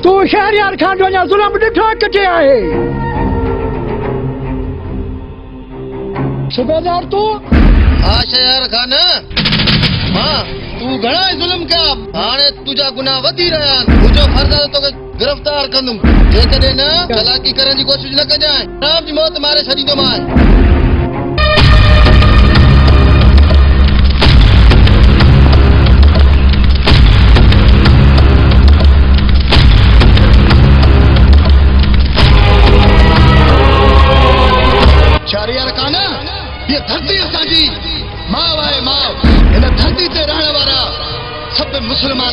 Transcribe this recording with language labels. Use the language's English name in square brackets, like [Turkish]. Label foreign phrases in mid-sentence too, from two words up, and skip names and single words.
[Sindhi] तू शहरयार खान जो अञा ज़ुल्म ॾिठो किथे आहे सूबेदार तू हाँ शहर खान हाँ तू घणा ई ज़ुल्म कया हाणे तुंहिंजा गुनाह वधी रहिया आहिनि मुंहिंजो फर्ज़ आहे तोखे गिरफ़्तार कंदुमि जेकॾहिं न चालाकी करण जी कोशिशि न कजांइ राम जी मौत मारे छॾींदोमांइ शहरयार खान ये धरती असांजी माउ आहे माउ हिन धरती ते रहण वारा सभु मुस्लमान